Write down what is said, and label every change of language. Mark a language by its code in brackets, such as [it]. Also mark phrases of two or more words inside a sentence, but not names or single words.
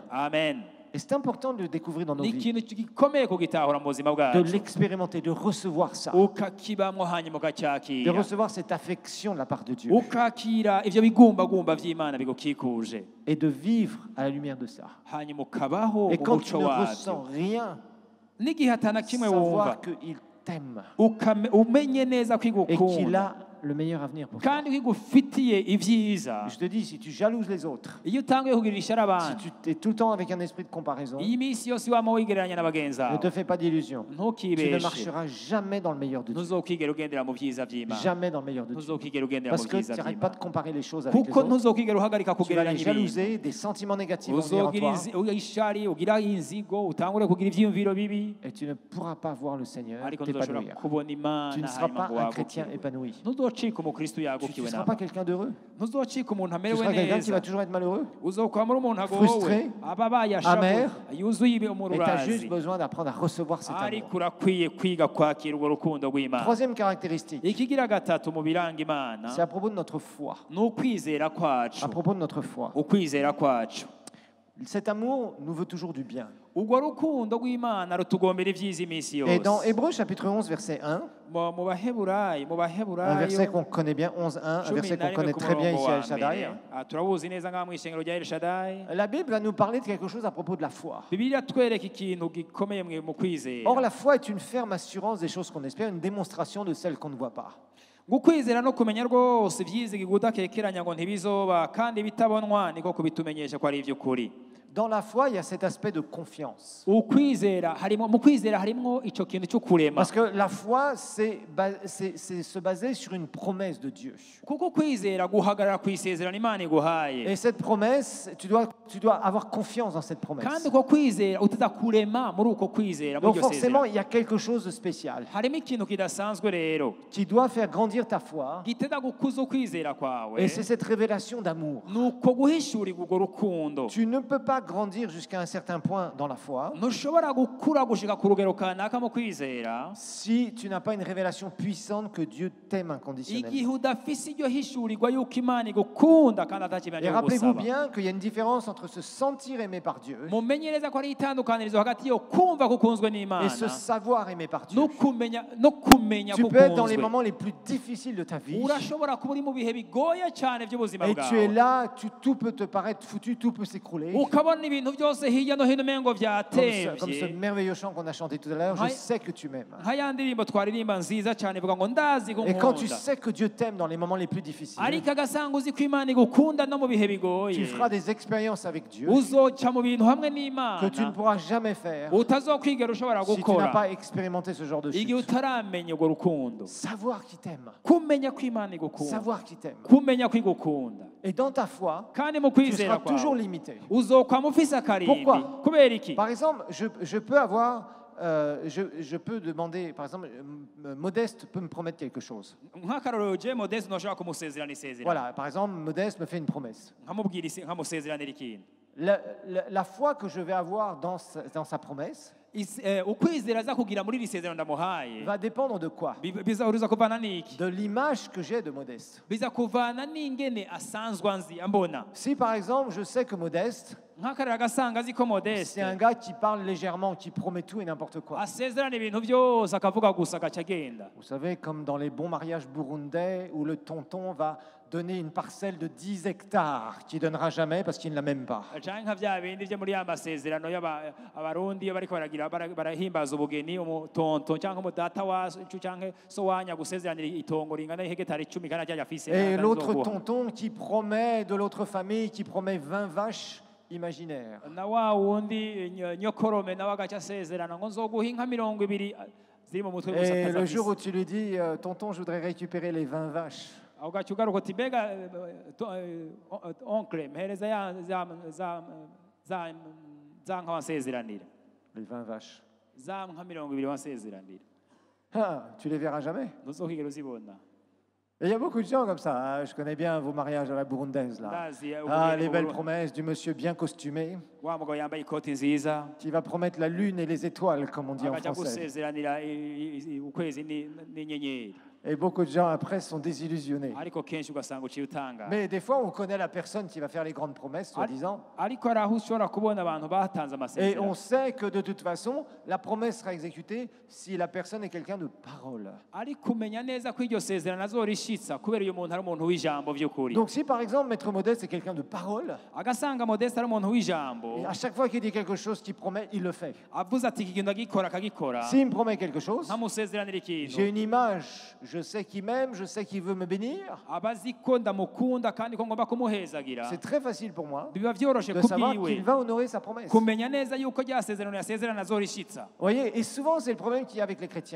[fr] Et c'est important de le découvrir dans nos vies, de l'expérimenter, de recevoir ça, de recevoir cette affection de la part de Dieu et de vivre à la lumière de ça. Et quand tu ne ressens rien, savoir qu'il t'aime et qu'il a le meilleur avenir pour toi. [rn] kandi igufitiye ibyiza. [fr] Je te dis, si tu jalouses les autres, [rn] iyo utanguye kugirira ishyari [fr] si [rn] abantu, [fr] tu es tout le temps avec un esprit de comparaison, [rn] iyi minsi yose wama wigereranya na bagenzi [fr] ne [rn] bawe, [fr] te fais pas d'illusions. Tu ne [rn] ntukibeshe, [fr] marcheras jamais dans le meilleur de Dieu. [rn] ntuzokigera ugendera mu byiza by'Imana, [fr] Jamais dans le meilleur de Dieu. [rn] ntuzokigera ugendera [fr] Parce [rn] mu [fr] que [rn] byiza [fr] tu n'arrêtes pas de [rn] by'Imana, [fr] comparer les choses avec les [rn] kuko [fr] autres. [rn] ntuzokigera uhagarika [fr] Tu vas les [rn] kugereranya ibintu, [fr] jalouser, des sentiments négatifs vont venir en [rn] uzogira [fr] toi. [rn] ishari, ugira inzigo, utangure kugira ibyiyumviro bibi, [fr] Et tu ne pourras pas voir le Seigneur [rn] ariko ntuzoshobora [fr] t'épanouir. [rn] kubona Imana [fr] Tu ne seras [rn] hanyuma [fr] pas [rn] ngo [fr] un chrétien [rn] wagukirwe. [fr] épanoui. [rn] Ntuzocika umukristo [fr] Tu ne [rn] yagukiwe [fr] seras [rn] nabo, [fr] pas quelqu'un d'heureux. [rn] ntuzocika umuntu [fr] Tu [rn] amerewe [fr] seras quelqu'un qui [rn] neza, [fr] va toujours être malheureux. [rn] uzokwamura umuntu agowe, [fr] Frustré, [rn] ababaye [fr] amer, [rn] ashavuye, yuzuye [fr] Et tu as [rn] umururazi, [fr] juste besoin d'apprendre à recevoir cet [rn] ariko [fr] amour. [rn] urakwiye kwiga kwakira urwo rukundo rw'Imana. [fr] Troisième caractéristique, [rn] Ikigira gatatu mu biranga Imana [fr] c'est à propos de notre foi. [rn] ni ukwizera kwacu, [fr] À propos de notre foi. [rn] ukwizera kwacu. [fr] Cet amour nous veut toujours du bien. [rn] urwo rukundo rw'Imana rutugombera ibyiza iminsi [fr] Et dans [rn] yose. [fr] Hébreux chapitre 11, verset 1, [rn] Mu Baheburayo, [fr] un verset qu'on connaît bien, 11.1, un verset qu'on connaît très bien ici à El Shaddai, [rn] turabuzi neza ngaha mu ishengero rya El Shaddai. [fr] la Bible va nous parler de quelque chose à propos de la foi. [rn] Bibiliya twereka ikintu gikomeye mu kwizera. [fr] Or, la foi est une ferme assurance des choses qu'on espère, une démonstration de celles qu'on ne voit pas. [rn] Gukwizera no kumenya rwose ibyizigirwa udakekeranya ngo ntibizoba kandi bitabonwa niko kubitumenyesha ko ari iby'ukuri. [fr] Dans la foi, il y a cet aspect de confiance. [rn] Mu kwizera harimo icyo kintu cyo kurema. [fr] Parce que la foi, c'est se baser sur une promesse de Dieu. [rn] Kuko kwizera guhagarara ku isezerano Imana iguhaye. [fr] Et cette promesse, tu dois avoir confiance dans cette promesse. [rn] Kandi uko kwizera utazakurema muri uko kwizera. [fr] Donc forcément, il y a quelque chose de spécial [rn] harimo ikintu kidasanzwe rero [fr] qui doit faire grandir ta foi. [rn] giteza gukuza ukwizera kwawe. [fr] Et c'est cette révélation d'amour. [rn] Nuko guhishurirwa urwo rukundo. [fr] Tu ne peux pas grandir jusqu'à un certain point dans la foi [rn] ntushobora gukura gushika ku rugero kanaka mu kwizera [fr] si tu n'as pas une révélation puissante que Dieu t'aime inconditionnellement. [rn] igihe udafise iryo hishurirwa yuko Imana igukunda kandi atakimenya [fr] Et [rn] cyo [fr] rappelez-vous [rn] gusaba. [fr] bien qu'il y a une différence entre se sentir aimé par Dieu [rn] mumenyereza ko ari itandukanirizo hagati yo kumva gukunzwe n'Imana [fr] et se savoir aimé par Dieu. [rn] no kumenya [fr] Tu peux être dans les [rn] gukunzwe. [fr] moments les plus difficiles de ta vie [rn] urashobora kuba uri mu bihe bigoye cyane by'ubuzima [fr] et tu es [rn] bwawe [fr] là, tout peut te paraître foutu, tout peut s'écrouler. [rn] ukabona ibintu byose hirya no hino umengo [fr] Comme ce [rn] byatemvye [fr] merveilleux chant qu'on a chanté tout à l'heure, je Ouais. sais que tu m'aimes. [rn] nka ya ndirimbo twaririmba nziza cyane ivuga ngo ndazi [fr] Et quand tu [rn] gunkunda [fr] sais que Dieu t'aime dans les moments les plus difficiles, [rn] ariko agasanga uzi ko Imana igukunda no mu bihe [fr] tu [rn] bigoye [fr] feras des expériences avec Dieu [rn] uzoca mu bintu hamwe [fr] que [rn] n'Imana [fr] tu ne pourras jamais faire [rn] utazokwigera ushobora [fr] si tu n'as [rn] gukora [fr] pas expérimenté ce genre de [rn] igihe [fr] chute. [rn] utaramenya urwo rukundo. [fr] Savoir qui t'aime. [rn] kumenya ko Imana igukunda, [fr] Savoir qui t'aime. [rn] kumenya ko igukunda, [fr] Et dans ta foi, [rn] kandi mu [fr] tu [rn] kwizera [fr] seras toujours [rn] kwawe [fr] limité. [rn] uzokwama ufise akarimbi. [fr] Pourquoi? [rn] Kubera iki? [fr] Par exemple, je peux avoir, je peux demander, par exemple, Modeste peut me promettre quelque chose. [rn] nk'akarorero je Modeste ntushobora kumusezerana isezerano, [fr] Voilà, par exemple, Modeste me fait une promesse. [rn] nkamusezeranira ikintu. [fr] La foi que je vais avoir dans sa promesse [rn] ukwizera aza kugira muri iri sezerano ndamuhaye [fr] va dépendre de quoi? [rn] biza kuvana n'iki? [fr] De l'image que j'ai de Modeste. [rn] biza kuvana n'ingene asanzwe anzi ambona. [fr] Si par exemple, je sais que Modeste, [rn] nk'akarorero agasanga azi ko Modeste [fr] c'est un gars qui parle légèrement, qui promet tout et n'importe quoi. [rn] asezerana ibintu byose akavuga gusa agaca agenda. [fr] Vous savez, comme dans les bons mariages burundais où le tonton va donner une parcelle de 10 hectares qu'il ne donnera jamais parce qu'il ne la même pas. [rn] canke nka bya bindi byo muri ya masezerano y'abarundi iyo bariko barahimbaza ubugeni, umutonto cyangwa umudata wacu canke so wanya gusezeranira itongo ringana ihegitari 10 kandi ajya afise. [fr] Et l'autre tonton qui promet de l'autre famille, qui promet 20 vaches imaginaires. [rn] na wa wundi nyokorome nawe agaca asezerana ngo nzoguha inka 20 ziri mu mutwe gusa. [fr] Et le jour où tu lui dis, tonton, je voudrais récupérer les 20 vaches. [rn] ugaca ugaruka uti mbega onkle mpereza za nka wansezeranira, [fr] Les 20 vaches. [rn] za nka 20 wansezeranira [fr] Ah, tu les verras jamais. [rn] ntuzokwigera uzibona. [fr] Et il y a beaucoup de gens comme ça. Hein. Je connais bien vos mariages à la burundaise là. Ah, les belles promesses du monsieur bien costumé [rn] wa mugabo yambaye ikoti nziza [fr] qui va promettre la lune et les étoiles, comme on dit en [rn] agaca [fr] français. [rn] gusezeranira ukwezi n'inyenyeri, [fr] Et beaucoup de gens après sont désillusionnés. [rn] ariko kenshi ugasanga uciye utanga. [fr] Mais des fois, on connaît la personne qui va faire les grandes promesses, soi-disant. [rn] ariko hari aho ushobora kubona abantu batanze [fr] Et [rn] amasezerano [fr] on sait que de toute façon, la promesse sera exécutée si la personne est quelqu'un de parole. [rn] ariko umenya neza ko iryo sezerano azorishitsa kubera uyu muntu ari umuntu w'ijambo by'ukuri. [fr] Donc si par exemple, Maître Modeste est quelqu'un de parole, [rn] agasanga Modeste ari umuntu w'ijambo, [fr] et à chaque fois qu'il dit quelque chose qu'il promet, il le fait. [rn] avuze ati iki kintu agikora akagikora, [fr] S'il me promet quelque chose, [rn] nkamusezeranira [fr] j'ai [rn] ikintu [fr] une image, je sais qu'il m'aime, je sais qu'il veut me bénir. C'est très facile pour moi de savoir qu'il va honorer sa promesse. Vous voyez, et souvent c'est le problème qu'il y a avec les chrétiens.